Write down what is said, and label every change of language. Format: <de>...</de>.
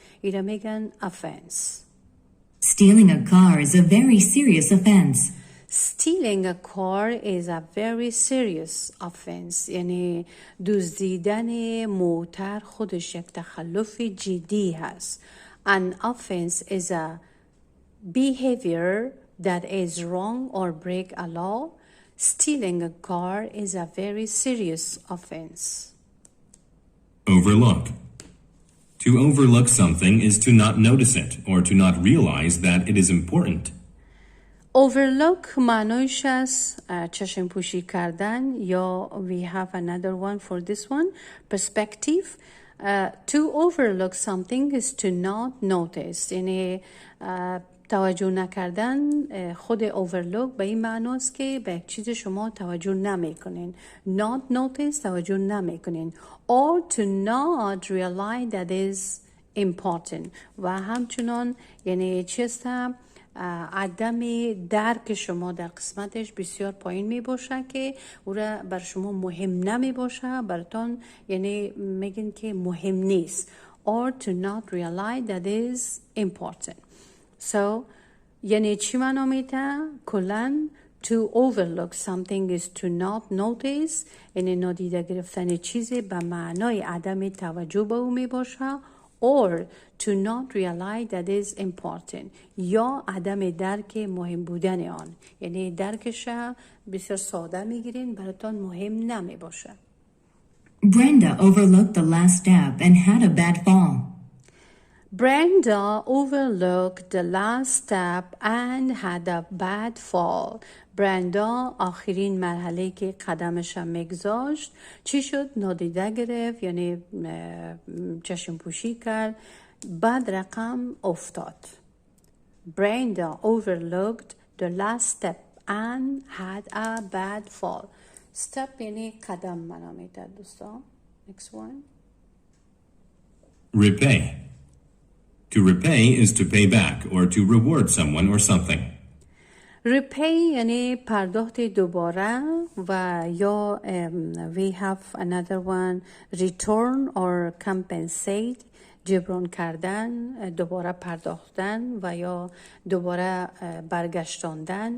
<fa>ایره میگن offense.</fa> <en>Stealing a car is a very serious offense. Stealing a car is a very serious offense،</en> <fa>یعنی دزدیدن موتر خودش یک تخلف جدی هست.</fa> <en>An offense is a behavior that is wrong or break a law. Stealing a car is a very serious offense. Overlook. To overlook something is to not notice it or to not realize that it is important. Overlook</en> <fa>معنایش از چشم پوشی کردن یا</fa> <en>we have another one for this one perspective. To overlook something is to not notice،</en> <fa>یعنی توجه نکردن. خود overlook به این معناست که به یک چیز شما توجه نمی کنین.</fa> <en>Not notice</en> <fa>توجه نمی کنین.</fa> <en>Or to not realize that is important.</en> <fa>و همچنان یعنی چیسته عدم درک شما در قسمتش بسیار پایین می باشه که او را بر شما مهم نمی باشه، براتون یعنی میگن که مهم نیست.</fa> <en>Or to not realize that is important.</en> <fa>So یعنی چی معنا میده؟ کلن</fa> <en>to overlook something is to not notice،</en> <fa>یعنی نادیده گرفتن چیزی به معنای عدم توجه به او می باشه.</fa> <en>Or to not realize that is important،</en> <fa>یا عدم درک مهم بودن آن، یعنی درکش بسیار ساده میگیرین براتون مهم نمی باشه.</fa> <en>Brenda overlooked the last step and had a bad fall. Brenda overlooked the last step and had a bad fall.</en> <fa>برندا آخرین مرحله که قدمش میگذاشت چی شد؟ نادیده گرفت، یعنی چشم پوشی کرد، بعد رقم افتاد.</fa> <en>Brenda overlooked the last step and had a bad fall.</en> <fa>step یعنی قدم منو میده دوستان.</fa> <en>Next one. Repay. To repay is to pay back or to reward someone or something.</en> <fa>Repay یعنی پرداخت دوباره و یا</fa> <en>we have another one return or compensate،</en> <fa>جبران کردن، دوباره پرداختن و یا دوباره برگشتاندن.</fa>